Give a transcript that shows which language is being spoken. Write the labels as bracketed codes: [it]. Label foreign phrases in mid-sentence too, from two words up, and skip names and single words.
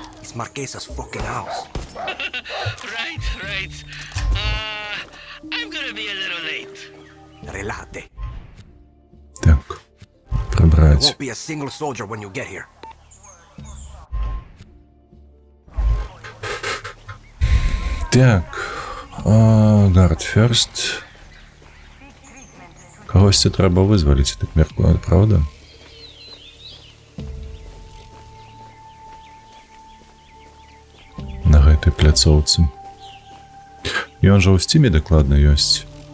[ru] Так, прибрать. Так, [en] guard first. [uk] Когось треба визволити, так міркую, правда? [be] На гэтай пляцоўцы. Ён жа ў Стиме дакладна ёсць.